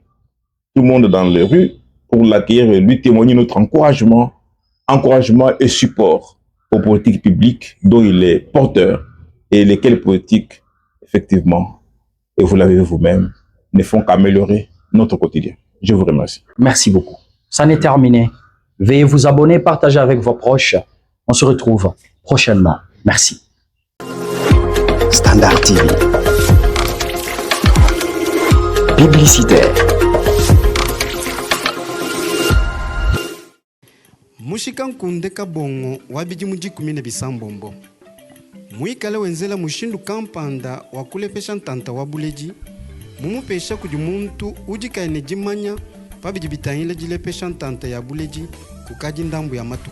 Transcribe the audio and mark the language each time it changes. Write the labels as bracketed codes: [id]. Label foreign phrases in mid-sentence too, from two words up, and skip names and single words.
[fr] Tout le monde dans les rues pour l'accueillir et lui témoigner notre encouragement et support aux politiques publiques dont il est porteur et lesquelles politiques, effectivement, et vous l'avez vu vous-même, ne font qu'améliorer notre quotidien. Je vous remercie. Merci beaucoup. Ça n'est terminé. Veuillez vous abonner, partager avec vos proches. On se retrouve prochainement. Merci. Standard TV. Publicitaire. [lua] Mushika nkunde kabongo wabidi mujikumine bisambombo. Muikale wenzela mushindu kampanda wakulepesha ntanta wabuleji. Mumupesha kuji muntu ujikaine jimanya pabidi bitahile jilepesha ntanta ya buleji kukaji ndambu ya matuku.